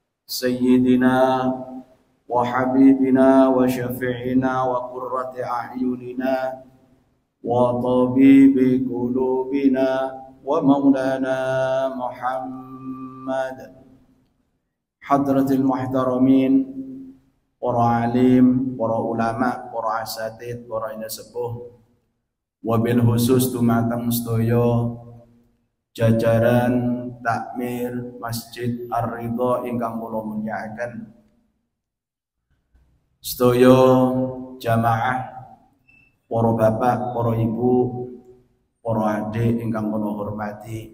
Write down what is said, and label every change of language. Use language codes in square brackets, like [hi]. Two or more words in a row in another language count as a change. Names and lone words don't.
[ar] سيدنا وحبيبنا وشفيعنا وقرة أعيننا وطبيب قلوبنا ومولانا محمد حضرة المحترمين [jv] para alim, para ulama, para asatid, para ina sepuh, [ar] وبالخصوص [jv] dumateng sedaya jajaran takmir Masjid Ar-Ridha ingkang kula mulyakaken. Sedaya jamaah, para bapak, para ibu, para adik ingkang kula hormati.